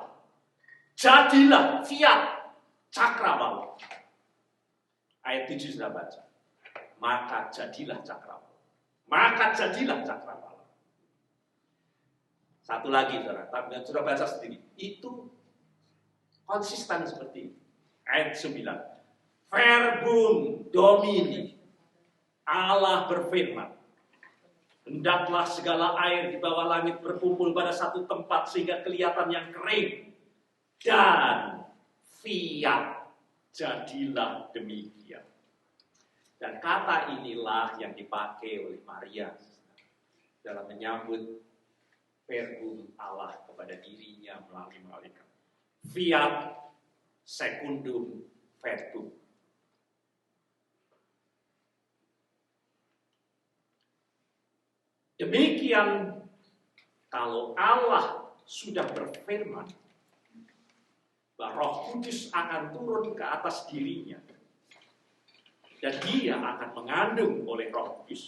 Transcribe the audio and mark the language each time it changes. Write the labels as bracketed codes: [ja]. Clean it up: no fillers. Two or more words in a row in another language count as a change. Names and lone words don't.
[id] Jadilah fiat cakrawala. Ayat 7 sudah baca. Maka jadilah cakrawala. Maka jadilah cakrawala. Satu lagi, saudara, sudah baca sendiri. Itu konsisten seperti ini. Ayat 9. [la] Verbum domini. [id] Allah berfirman. Hendaklah segala air di bawah langit berkumpul pada satu tempat sehingga kelihatan yang kering. Dan fiat jadilah demikian. Dan kata inilah yang dipakai oleh Maria dalam menyambut verbum Allah kepada dirinya melalui malaikat. [la] Fiat secundum verbum. [id] Demikian kalau Allah sudah berfirman bahwa Roh Kudus akan turun ke atas dirinya dan dia akan mengandung oleh Roh Kudus.